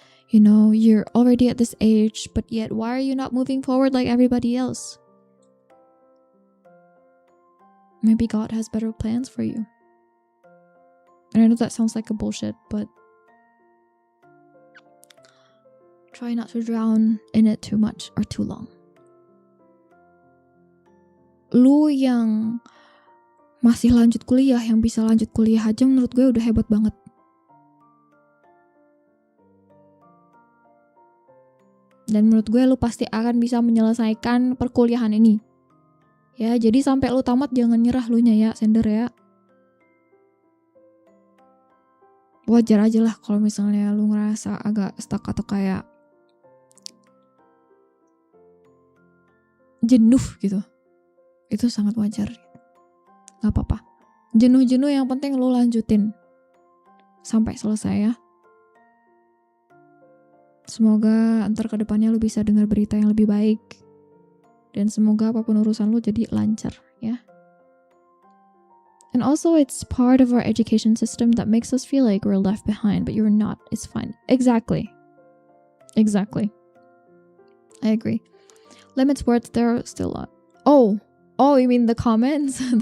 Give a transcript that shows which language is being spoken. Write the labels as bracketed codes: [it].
[en] You know, you're already at this age, but yet why are you not moving forward like everybody else? Maybe God has better plans for you. And I know that sounds like a bullshit, but try not to drown in it too much or too long. [id] Lu yang masih lanjut kuliah, yang bisa lanjut kuliah aja menurut gue udah hebat banget. Dan menurut gue lu pasti akan bisa menyelesaikan perkuliahan ini. Ya, jadi sampai lu tamat jangan nyerah lu nya ya, Sender ya. Wajar aja lah kalau misalnya lu ngerasa agak stuck atau kayak jenuh gitu. Itu sangat wajar. Gak apa-apa. Jenuh-jenuh yang penting lu lanjutin sampai selesai ya. Semoga ntar ke depannya lu bisa dengar berita yang lebih baik. Dan semoga apapun urusan lu jadi lancar ya. [en] And also it's part of our education system that makes us feel like we're left behind, but you're not. It's fine. Exactly. Exactly. I agree. Limits words, there are still a lot. Oh, you mean the comments?